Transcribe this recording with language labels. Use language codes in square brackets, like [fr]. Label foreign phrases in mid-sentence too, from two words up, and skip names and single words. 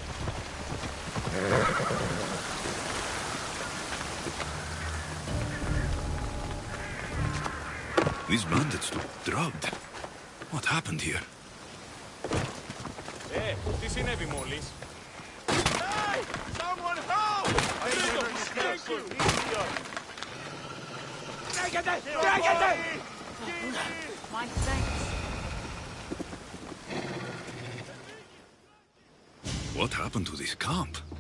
[en] These bandits look drugged. What happened here? [el] Τι συνέβη μόλις? [en] Hey! Someone help! Thank you! Τράγεται! My thanks. What happened to this camp?